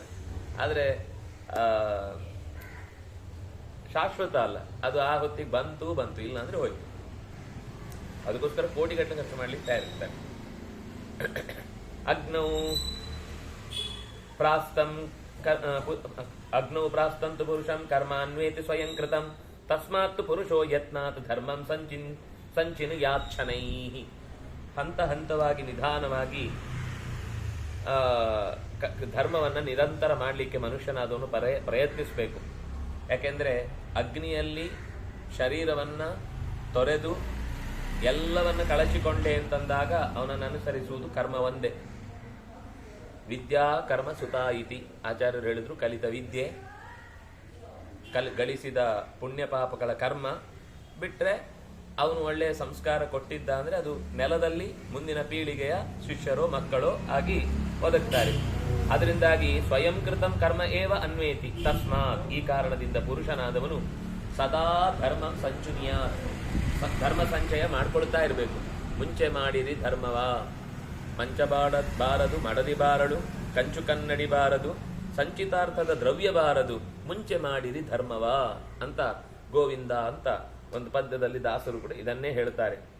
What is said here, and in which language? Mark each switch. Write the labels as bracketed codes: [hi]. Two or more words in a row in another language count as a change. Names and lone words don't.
[kn] ಆದರೆ ಶಾಶ್ವತ ಅಲ್ಲ ಅದು. ಆ ಹೊತ್ತಿಗೆ ಬಂತು ಇಲ್ಲ ಅಂದ್ರೆ ಹೋಯ್ತು. ಅದಕ್ಕೋಸ್ಕರ ಕೋಟಿಗಟ್ಟಲೆ ಖರ್ಚು ಮಾಡ್ಲಿಕ್ಕೆ ತಯಾರಿರ್ತಾನೆ. [sa] ಅಗ್ನೌ ಪ್ರಾಸ್ತಂತು ಪುರುಷಂ ಕರ್ಮಾನ್ವೇತಿ ಸ್ವಯಂ ಕೃತಂ ತಸ್ಮಾತ್ ಪುರುಷೋ ಯತ್ನಾತ್ ಧರ್ಮಂ ಸಂಚಿನ್ ಯಾಚ್ಛನೈ. [kn] ಹಂತ ಹಂತವಾಗಿ ನಿಧಾನವಾಗಿ ಧರ್ಮವನ್ನ ನಿರಂತರ ಮಾಡಲಿಕ್ಕೆ ಮನುಷ್ಯನಾದವನು ಪ್ರಯತ್ನಿಸಬೇಕು. ಯಾಕೆಂದ್ರೆ ಅಗ್ನಿಯಲ್ಲಿ ಶರೀರವನ್ನ ತೊರೆದು ಎಲ್ಲವನ್ನ ಕಳಚಿಕೊಂಡೆ ಅಂತಂದಾಗ ಅವನನ್ನು ಅನುಸರಿಸುವುದು ಕರ್ಮ ಒಂದೇ. [sa] ವಿದ್ಯಾ ಕರ್ಮ ಸುತಾ ಇತಿ [kn] ಆಚಾರ್ಯರು ಹೇಳಿದ್ರು. ಕಲಿತ ವಿದ್ಯೆ, ಗಳಿಸಿದ ಪುಣ್ಯ ಪಾಪಗಳ ಕರ್ಮ ಬಿಟ್ರೆ ಅವನು ಒಳ್ಳೆಯ ಸಂಸ್ಕಾರ ಕೊಟ್ಟಿದ್ದ ಅಂದ್ರೆ ಅದು ನೆಲದಲ್ಲಿ ಮುಂದಿನ ಪೀಳಿಗೆಯ ಶಿಷ್ಯರೋ ಮಕ್ಕಳೋ ಆಗಿ ಒದಗ್ತಾರೆ. [sa] ಅದರಿಂದಾಗಿ ಸ್ವಯಂ ಕೃತಂ ಕರ್ಮ ಏವ ಅನ್ವೇತಿ ತಸ್ಮಾತ್. [kn] ಈ ಕಾರಣದಿಂದ ಪುರುಷನಾದವನು ಸದಾ ಧರ್ಮ ಸಂಚಯ ಮಾಡ್ಕೊಳ್ತಾ ಇರಬೇಕು. ಮುಂಚೆ ಮಾಡಿರಿ ಧರ್ಮವ, ಮಂಚಬಾರದು ಮಡದಿ ಬಾರಳು, ಕಂಚು ಕನ್ನಡಿ ಬಾರದು, ಸಂಚಿತಾರ್ಥದ ದ್ರವ್ಯ ಬಾರದು, ಮುಂಚೆ ಮಾಡಿರಿ ಧರ್ಮವ ಅಂತ ಗೋವಿಂದ ಅಂತ ಒಂದು ಪದ್ಯದಲ್ಲಿ ದಾಸರು ಕೂಡ ಇದನ್ನೇ ಹೇಳ್ತಾರೆ.